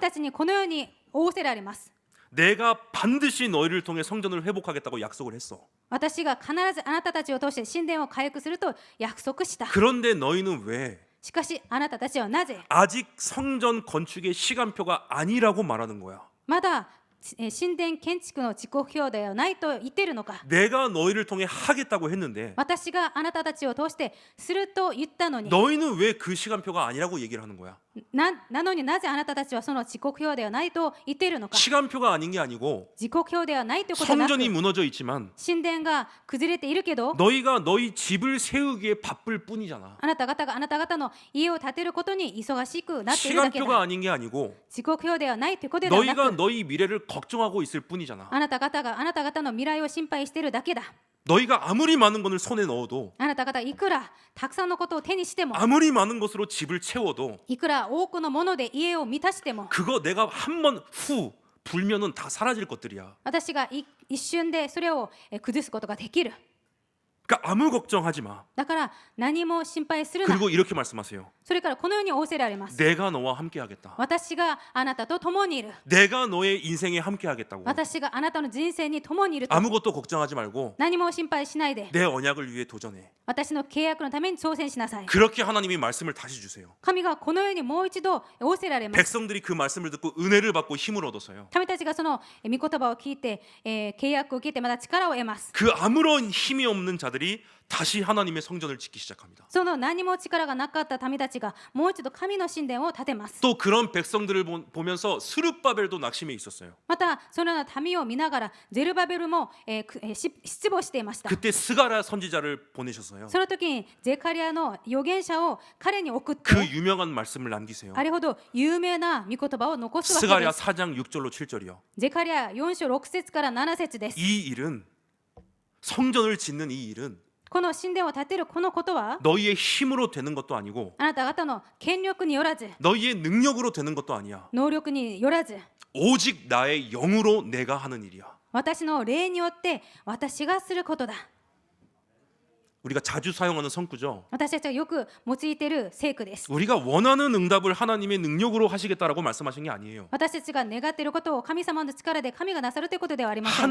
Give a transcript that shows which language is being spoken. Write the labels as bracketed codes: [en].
[ja] たちにこのように仰せられます。 [ko] 내가 반드시 너희를 통해 성전을 회복하겠다고 약속을 했어. [ja] 私が必ずあなたたちを通して神殿を回復すると約束した。 [ko] 그런데 너희는 왜 [ja] しかしあなたたちはなぜ [ko] 아직 성전 건축의 시간표가 아니라고 말하는 거야. [ja] まだ神殿建築の時刻表ではないと言っているのか。 [ko] 내가 너희를 통해 하겠다고 했는데 [ja] 私があなたたちを通してすると言ったのに [ko] 너희는 왜 그 시간표가 아니라고 얘기를 하는 거야. [ja] なのになぜあなたたちはその時刻表ではないと言っているのか。 [ko] 시간표가 아닌 게 아니고 [ja] 時刻表ではないということなく [ko] 성전이 무너져 있지만 [ja] 神殿が崩れているけど [ko] 너희가 너희 집을 세우기에 바쁠 뿐이잖아. [ja] あなた方があなた方の家を建てることに忙しくなっているだけ [ko] 시간표가 [ja] だ。 [ko] 아닌 게 아니고 [ja] 時刻表ではないということではな [ko] 너희가 [ja] く [ko] 너희 미래를 걱정하고 있을 뿐이잖아. [ja] あなた方があなた方の未来を心配しているだけだ。 [ko] 너희가 아무리 많은 것을 손에 넣어도 [ja] あなた方いくらたくさんのことを手にしても [ko] 아무리 많은 것으로 집을 채워도 [ja] いくら多くのもので家を満たしても [ko] 그거 내가 한 번 후 불면은 다 사라질 것들이야. [ja] 私が一瞬でそれを崩すことができる。 [ko] 그러니까 아무 걱정하지 마. [ja] だから何も心配するな。 [ko] 그리고 이렇게 말씀하세요. [ja] それからこのように仰せられます。 [ko] 내가 너와 함께 하겠다. [ja] 私があなたと共にいる。 [ko] 내가 너의 인생에 함께 하겠다고. [ja] 私があなたの人生に共にいると。 [ko] 아무것도 걱정하지 말고 [ja] 何も心配しないで [ko] 내 언약을 위해 도전해. [ja] 私の契約のために挑戦しなさい。 [ko] 그렇게 하나님이 말씀을 다시 주세요. [ja] 神がこのようにもう一度仰せられます。 [ko] 백성들이 그 말씀을 듣고 은혜를 받고 힘을 얻어서요. [ja] 民たちがその御言葉を聞いて、契約を聞いてまた力を得ます。 [ko] 그 아무런 힘이 없는 자들 자들이 다시 하나님의 성전을 짓기 시작합니다. [ja] その何も力がなかった民たちがもう一度神の神殿を建てます。 [ko] 또 그런 백성들을 보면서 스룹바벨도 낙심해 있었어요. [ja] またそのような民を見ながらゼルバベルも、失望していました。 [ko] 그때 스가랴 선지자를 보내셨어요. [ja] その時にゼカリアの預言者を彼に送って [ko] 그 유명한 말씀을 남기세요. [ja] あれほど有名な御言葉を残すわけ [ko] 스가랴 [ja] です。 [ko] 4장 6절로 7절이요. [ja] ゼカリア4章6節から7節です。 [ko] 이 일은 성전을 짓는 이 일은 [ja] この神殿を建てるこのことは [ko] 너희의 힘으로 되는 것도 아니고 [ja] あなた方の権力によらず [ko] 너희의 능력으로 되는 것도 아니야. [ja] 能力によらず [ko] 오직 나의 영으로 내가 하는 일이야. [ja] 私の霊によって私がすることだ。 [ko] 우리가 자주 사용하는 성구죠. [ja] 私たちがよく用いている聖句です。 [ko] 우리가 원하는 응답을 하나님의 능력으로 하시겠다라고 말씀하신 게 아니에요. [ja] 私たちが願っていることを神様の力で神がなさるということではありません。